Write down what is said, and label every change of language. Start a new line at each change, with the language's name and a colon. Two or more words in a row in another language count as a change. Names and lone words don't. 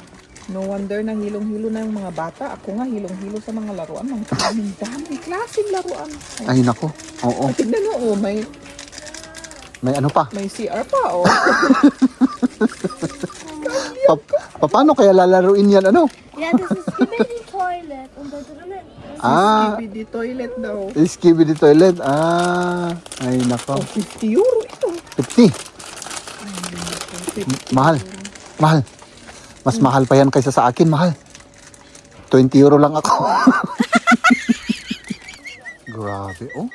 English: No wonder
Filipino: na hilong-hilo na yung mga bata. Ako nga hilong-hilo sa mga laruan. Ang daming klaseng laruan. Ay, nako. Oo. Tignan mo, oh, may May ano pa? CR pa, oh. Paano kaya lalaruin yan, ano?
German: Ja, das ist Skibidi Toilet und da drinnen ist
Filipino: Skibidi toilet daw. Skibidi toilet. Ay, nako. Oh, 50 euro ito. 50. Mahal. Mahal. Mas mahal pa yan kaysa sa akin, mahal. 20 euro lang ako. Grabe, oh.